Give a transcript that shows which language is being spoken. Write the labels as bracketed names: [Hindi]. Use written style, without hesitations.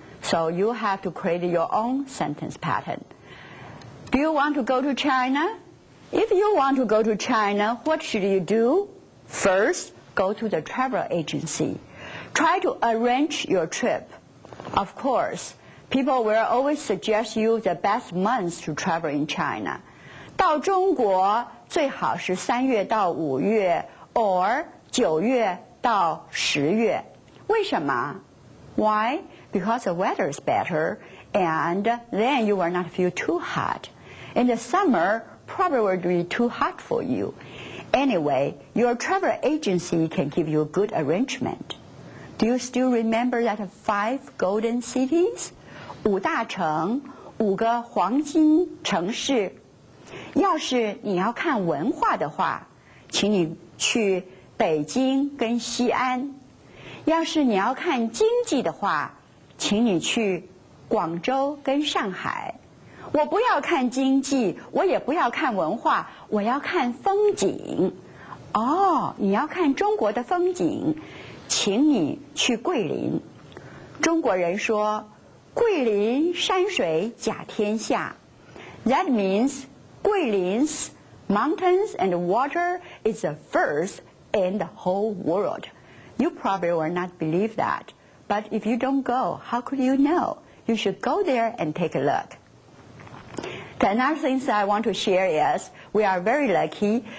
[English] So you have to create your own sentence pattern. Do you want to go to China? If you want to go to China, what should you do? First, go to the travel agency. Try to arrange your trip. Of course, people will always suggest you the best months to travel in China. [Chinese] 到中国最好是3月到5月 or 9月到10月. 为什么? [English] Why? Because the weather is better and then you will not feel too hot. In the summer, probably will be too hot for you. Anyway, your travel agency can give you a good arrangement. Do you still remember that 5 golden cities? [Chinese] 5大城, 5个黄金城市. 要是你要看文化的话，请你去北京跟西安。要是你要看经济的话，请你去广州跟上海。我不要看经济，我也不要看文化，我要看风景。哦，你要看中国的风景，请你去桂林。中国人说，桂林山水甲天下。 [English] That means 桂林's mountains and water is the first in the whole world. You probably will not believe that. But if you don't go, how could you know? You should go there and take a look. The another thing that I want to share is we are very lucky.